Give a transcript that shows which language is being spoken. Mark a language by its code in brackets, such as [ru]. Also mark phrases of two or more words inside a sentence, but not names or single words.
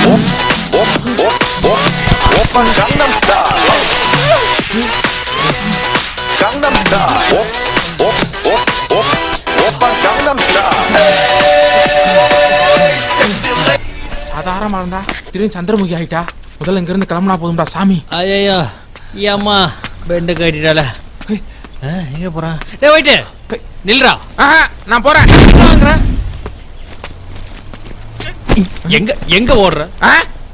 [ta] Op, op, op, op, op, Gangnam Style. Gangnam Style. Op, op, op, op, op, Gangnam Style. சாதாரணமா இருந்தா திடீர்னு சந்திரமுகி ஆயிட்டா. முதல்ல இங்க இருந்து கிளம்புனா போதும்டா சாமி. ஐயோ ஏம்மா பெண்ட கட்டிட்டால. எங்க போறான்? டேய் வெயிட் நில்றா. நான் போறேன். எங்க எங்க ஓடுற?